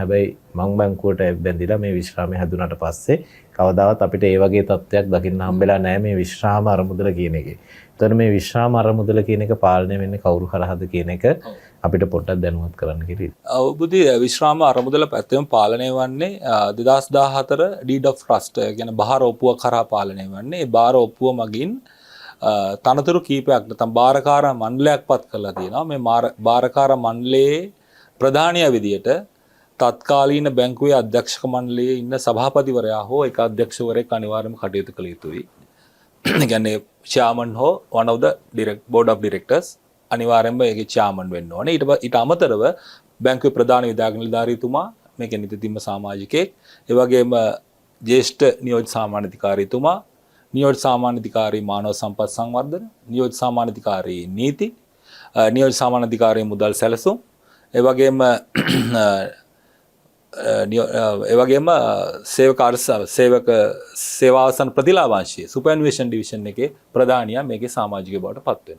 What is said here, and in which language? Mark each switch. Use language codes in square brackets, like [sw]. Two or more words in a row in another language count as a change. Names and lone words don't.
[si] හැබැයි මං බැංකුවට බැඳිලා මේ විශ්‍රාමය හැදුනට පස්සේ කවදාවත් අපිට ඒ වගේ තත්ත්වයක් දකින්න හම්බෙලා නැහැ මේ විශ්‍රාම අරමුදල කියන එකේ. එතකොට මේ විශ්‍රාම අරමුදල කියන එක පාලනය වෙන්නේ කවුරු කරාද කියන එක අපිට පොඩ්ඩක් දැනුවත් කරන්න කිව්වේ. අවබුද්ධි විශ්‍රාම අරමුදල පැත්තෙම පාලනය වන්නේ 2014 [en] deed of trust [si] කියන බාර ඔප්පුව කරා පාලනය වන්නේ. ඒ බාර ඔප්පුව මගින් තනතුරු කීපයක් නැත්නම් බාරකාර මණ්ඩලයක් පත් කරලා තියෙනවා. මේ බාරකාර මණ්ඩලයේ ප්‍රධානියා විදියට තත්කාලීන බැංකුවේ අධ්‍යක්ෂක මණ්ඩලයේ ඉන්න සභාපතිවරයා හෝ එක අධ්‍යක්ෂකවරයෙක් අනිවාර්යයෙන්ම කටයුතු කළ යුතුයි. ඒ කියන්නේ chairman හෝ [en] one of the board of directors [si] අනිවාර්යයෙන්ම ඒකේ chairman වෙන්න ඕනේ. ඊට අමතරව බැංකුවේ ප්‍රධාන විධායක නිලධාරීතුමා මේකේ නිතිදිම්ම සමාජිකයෙක්, ඒ වගේම ජ්‍යෙෂ්ඨ නියෝජ්‍ය සාමාන්‍යාධිකාරීතුමා, නියෝජ්‍ය සාමාන්‍යාධිකාරී මානව සම්පත් සංවර්ධන, නියෝජ්‍ය සාමාන්‍යාධිකාරී නීති, නියෝජ්‍ය සාමාන්‍යාධිකාරී මුදල් සැලසුම්, ඒ වගේම සේවක සේවාසන ප්‍රතිලාභාංශය [en] superannuation division [si] එකේ ප්‍රධානියා මේකේ සමාජිකයෙක් බවට පත් වෙනවා.